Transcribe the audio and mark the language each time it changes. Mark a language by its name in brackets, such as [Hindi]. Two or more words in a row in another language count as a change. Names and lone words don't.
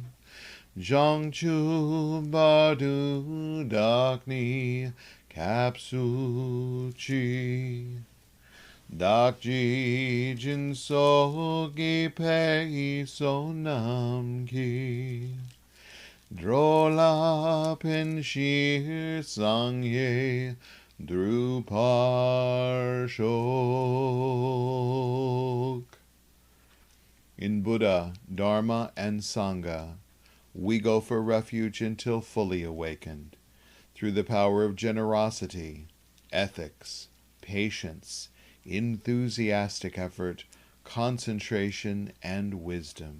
[Tibetan] བྱང་ཆུབ་བར་དུ་བདག་ནི་སྐྱབས་སུ་མཆི། བདག་གིས་སྦྱིན་སོགས་བགྱིས་པའི་བསོད་ནམས་ཀྱིས། འགྲོ་ལ་ཕན་ཕྱིར་སངས་རྒྱས་འགྲུབ་པར་ཤོག. [English] In Buddha, Dharma, and Sangha, we go for refuge until fully awakened. Through the power of generosity, ethics, patience, enthusiastic effort, concentration, and wisdom.